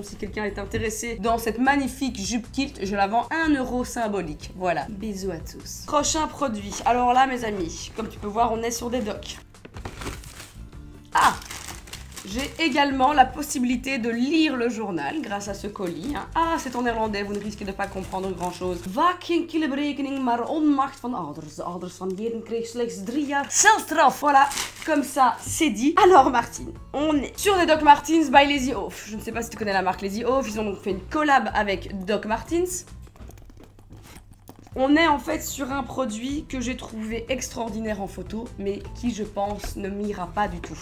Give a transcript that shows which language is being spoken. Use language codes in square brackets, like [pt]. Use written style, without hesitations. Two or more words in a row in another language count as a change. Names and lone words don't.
[fr] Si quelqu'un est intéressé dans cette magnifique jupe kilt, je la vends 1 € symbolique. Voilà, bisous à tous. Prochain produit. Alors là, mes amis, comme tu peux voir, on est sur des docks. Ah! J'ai également la possibilité de lire le journal grâce à ce colis. Hein. Ah, c'est en néerlandais, vous ne risquez de pas comprendre grand-chose. [nl] Vaak geen kinderberekening, maar onmacht van ouders. De ouders van Jeden kreeg slechts 3 jaar celstraf. [fr] Voilà, comme ça, c'est dit. Alors, Martine, on est sur des Doc Martens by Lazy Oaf. Je ne sais pas si tu connais la marque Lazy Oaf. Ils ont donc fait une collab avec Doc Martens. On est en fait sur un produit que j'ai trouvé extraordinaire en photo, mais qui, je pense, ne m'ira pas du tout.